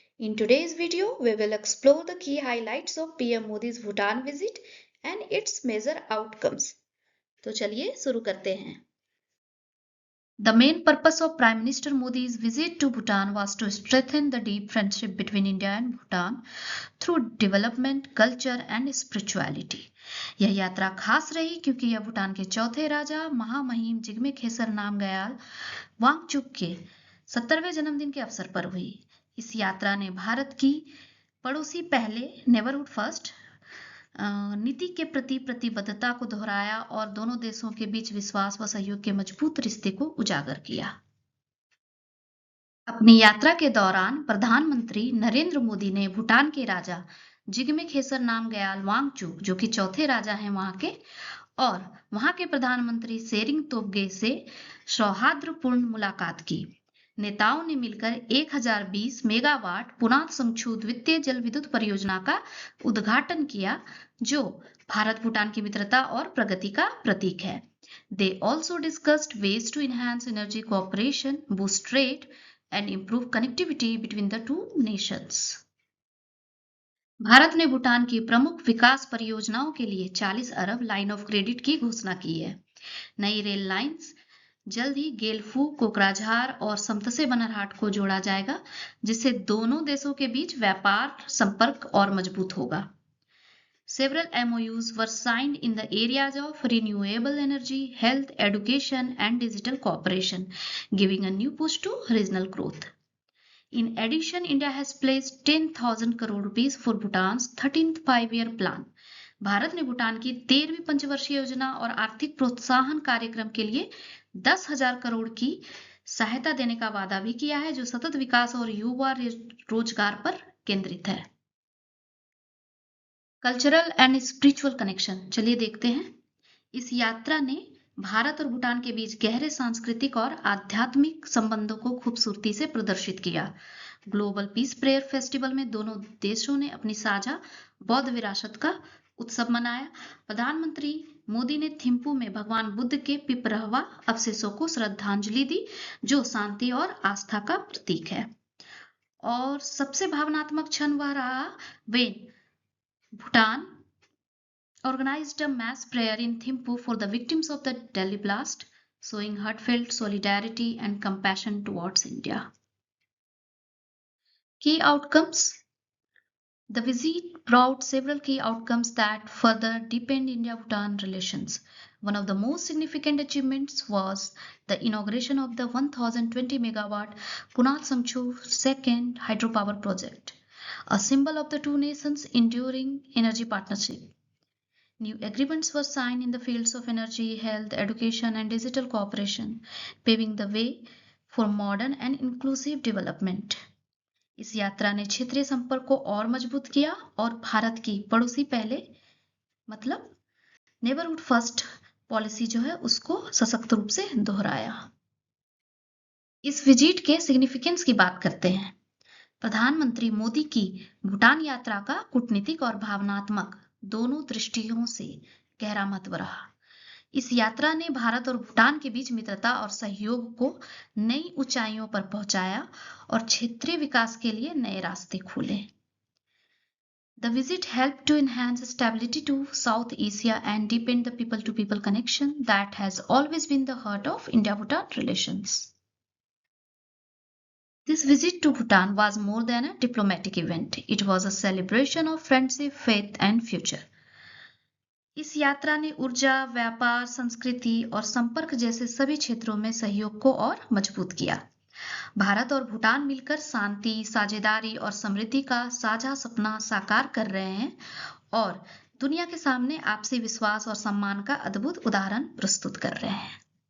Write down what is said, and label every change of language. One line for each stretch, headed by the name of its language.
English: In today's video, we will explore the key highlights of PM Modi's Bhutan visit and its major outcomes.
Hindi: तो चलिए शुरू करते हैं.
English: The main purpose of Prime Minister Modi's visit to Bhutan was to strengthen the deep friendship between India and Bhutan through development, culture and spirituality.
Hindi: यह यात्रा खास रही क्योंकि यह भूटान के चौथे राजा महामहिम जिग्मे खेसर नामग्याल वांगचुक के 70वें जन्मदिन के अवसर पर हुई. इस यात्रा ने भारत की पड़ोसी पहले नेबरहुड फर्स्ट नीति के प्रति प्रतिबद्धता को दोहराया और दोनों देशों के बीच विश्वास व सहयोग के मजबूत रिश्ते को उजागर किया. अपनी यात्रा के दौरान प्रधानमंत्री नरेंद्र मोदी ने भूटान के राजा जिग्मे खेसर नामग्याल वांगचुक, जो कि चौथे राजा हैं वहां के, और वहां के प्रधानमंत्री सेरिंग तोब्गे से सौहार्दपूर्ण मुलाकात की. नेताओं ने मिलकर 1020 मेगावाट पुनात संगछू द्वितीय जल विद्युत परियोजना का उद्घाटन किया, जो भारत भूटान की मित्रता और प्रगति का प्रतीक है.
English: They also discussed ways to enhance energy cooperation, boost trade, and improve connectivity between the two nations.
Hindi: Bharat ने भूटान की प्रमुख विकास परियोजनाओं के लिए 40 अरब लाइन ऑफ क्रेडिट की घोषणा की है. नई रेल लाइंस जल्द ही गेलफू, कोकराझार और समतसे बनरहाट को जोड़ा जाएगा, जिससे दोनों देशों के बीच व्यापार संपर्क और मजबूत होगा.
English: Several MOUs were signed in the areas of renewable energy, health, education, and digital cooperation, giving a new push to regional growth. In addition, India has placed 10,000 crore rupees for Bhutan's 13th five-year plan.
Hindi: Bharat ने भूटान की 13वीं पंचवर्षीय योजना और आर्थिक प्रोत्साहन कार्यक्रम के लिए 10,000 करोड़ की सहायता देने का वादा भी किया है, जो सतत विकास और युवा रोजगार पर केंद्रित है.
English: cultural and spiritual connection,
Hindi: चलिए देखते हैं. इस यात्रा ने भारत और भूटान के बीच गहरे सांस्कृतिक और आध्यात्मिक संबंधों को खूबसूरती से प्रदर्शित किया. ग्लोबल पीस प्रेयर फेस्टिवल में दोनों देशों ने अपनी साझा बौद्ध विरासत का उत्सव मनाया. प्रधानमंत्री मोदी ने थिम्पू में भगवान बुद्ध के पिपरहवा अवशेषों को श्रद्धांजलि दी, जो शांति और आस्था का प्रतीक है. और सबसे भावनात्मक क्षण वह रहा
English: when Bhutan organized a mass prayer in Thimphu for the victims of the Delhi blast, showing heartfelt solidarity and compassion towards India. Key outcomes. The visit brought several key outcomes that further deepened India-Bhutan relations. One of the most significant achievements was the inauguration of the 1,020 megawatt Punat Samchu second hydropower project, a symbol of the two nations' enduring energy partnership. New agreements were signed in the fields of energy, health, education, and digital cooperation, paving the way for modern and inclusive development.
Hindi: इस यात्रा ने क्षेत्रीय संपर्क को और मजबूत किया और भारत की पड़ोसी पहले मतलब नेबरहुड फर्स्ट पॉलिसी जो है उसको सशक्त रूप से दोहराया. इस विजिट के सिग्निफिकेंस की बात करते हैं. प्रधानमंत्री मोदी की भूटान यात्रा का कूटनीतिक और भावनात्मक दोनों दृष्टियों से गहरा महत्व रहा. इस यात्रा ने भारत और भूटान के बीच मित्रता और सहयोग को नई ऊंचाइयों पर पहुंचाया और क्षेत्रीय विकास के लिए नए रास्ते खोले.
English: The visit helped to enhance stability to South Asia and deepen the people-to-people connection that has always been the heart of India-Bhutan relations. This visit to Bhutan was more than a diplomatic event. It was a celebration of friendship, faith, and future.
Hindi: इस यात्रा ने ऊर्जा, व्यापार, संस्कृति और संपर्क जैसे सभी क्षेत्रों में सहयोग को और मजबूत किया. भारत और भूटान मिलकर शांति, साझेदारी और समृद्धि का साझा सपना साकार कर रहे हैं और दुनिया के सामने आपसी विश्वास और सम्मान का अद्भुत उदाहरण प्रस्तुत कर रहे हैं.